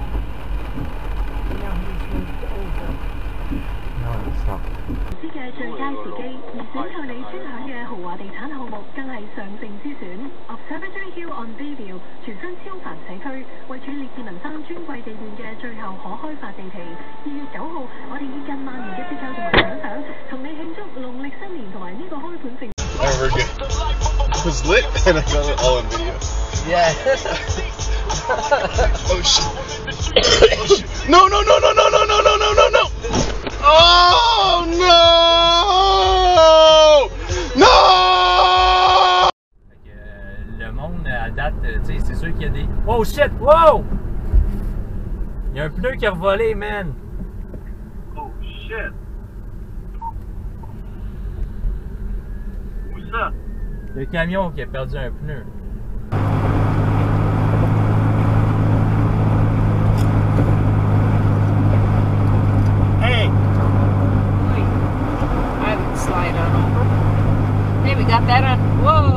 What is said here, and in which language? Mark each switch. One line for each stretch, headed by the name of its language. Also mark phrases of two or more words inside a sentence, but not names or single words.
English: Now he's moved over. No, it's not.
Cantonese: 嘅最佳時機，而選購你專享嘅豪華地產項目，更係上乘之選。Observatory Hill on Bayview 全新超繁社區，位處列治文山尊貴地段嘅最後可開發地皮。2月9號，我哋以近萬元嘅折扣同埋獎賞，同你慶祝農曆新年同埋呢個開盤盛。
English: Never again. It was lit and I got it all on video. Yeah. Oh shit. Oh shit. No, no, no, no, no, no, no, no, no, no, no. Oh no! No!
French: Le monde à date, tu sais, c'est sûr qu'il y a des.
English: Oh shit! Wow!
French: Il y a un pneu qui a revolé, man!
English: Oh shit.
French: Où ça? Le camion qui a perdu un pneu.
English: Hey! I would slide on over. Hey, we got that on. Whoa!